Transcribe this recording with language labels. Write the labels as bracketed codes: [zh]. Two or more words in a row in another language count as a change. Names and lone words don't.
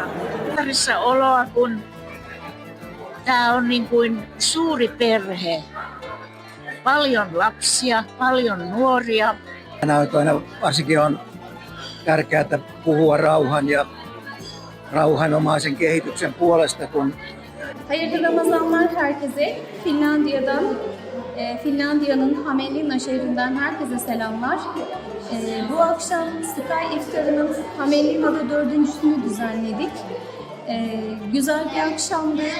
[fi] Parissa oloa, kun tämä on niin kuin suuri perhe. Paljon lapsia, paljon nuoria. Tänä aikoina varsinkin on tärkeää puhua rauhan ja rauhanomaisen kehityksen puolesta, kun [tr] Hayırlı Ramazanlar herkese. Finlandiya'nın Hämeenlinna şehrinden herkese selamlar. Bu akşam Sky İftarı'nın Hämeenlinna'da 4.'sünü düzenledik. Güzel bir akşamdı.